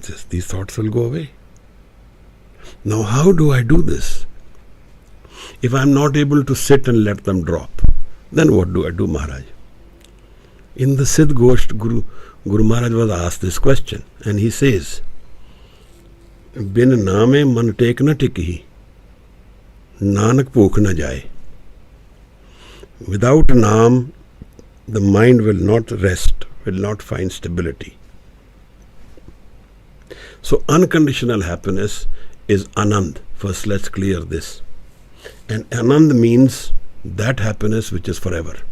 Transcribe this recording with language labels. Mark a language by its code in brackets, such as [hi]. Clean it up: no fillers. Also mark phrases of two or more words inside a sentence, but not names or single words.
[en] These thoughts will go away. Now, how do I do this? If I am not able to sit and let them drop, then what do I do, Maharaj? In the Siddh Gosht, Guru Maharaj was asked this question, and he says, [pa] ਬਿਨ ਨਾਮੇ ਮਨ ਟੇਕ ਨਾ ਟਿਕੀ, ਨਾਨਕ ਭੁੱਖ ਨਾ ਜਾਏ. [en] Without Naam, the mind will not rest, will not find stability. So unconditional happiness is Anand. First let's clear this. And Anand means that happiness which is forever.